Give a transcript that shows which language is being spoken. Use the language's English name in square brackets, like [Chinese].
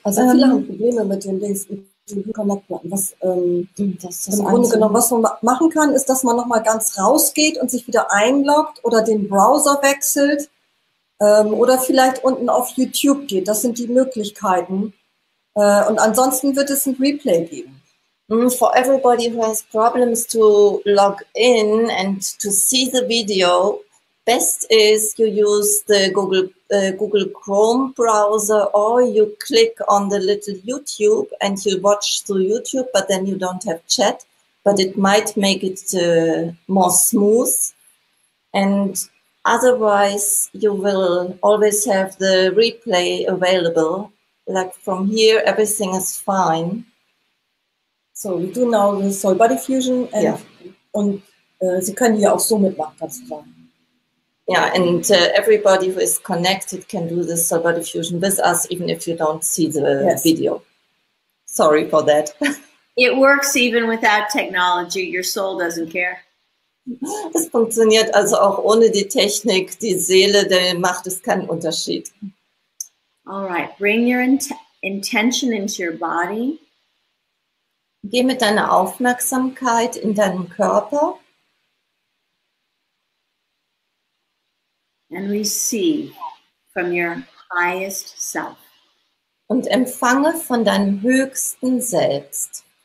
[German] Also viele haben Probleme mit den Links, mit den Connect-Button. Im Grunde genommen, was man machen kann, ist, dass man nochmal ganz rausgeht und sich wieder einloggt oder den Browser wechselt oder vielleicht unten auf YouTube geht. Das sind die Möglichkeiten. Und ansonsten wird es ein Replay geben. [English] For everybody who has problems to log in and to see the video, best is you use the Google Chrome browser, or you click on the little YouTube and you watch through YouTube, but then you don't have chat, but it might make it more smooth. And otherwise, you will always have the replay available. Like from here, everything is fine. So, we do now the Soul Body Fusion and, Yeah. [German] Und Sie können hier auch so mitmachen, kannst du sagen. [English] Yeah, and everybody who is connected can do this Soul Body Fusion with us, even if you don't see the video. Sorry for that. It works even without technology. Your soul doesn't care. [German] Es funktioniert also auch ohne die Technik. Die Seele, der macht es keinen Unterschied. [English] All right, bring your intention into your body. [German] Geh mit deiner Aufmerksamkeit in deinen Körper. [English] And receive from your highest self. [German] Und empfange von deinem höchsten Selbst.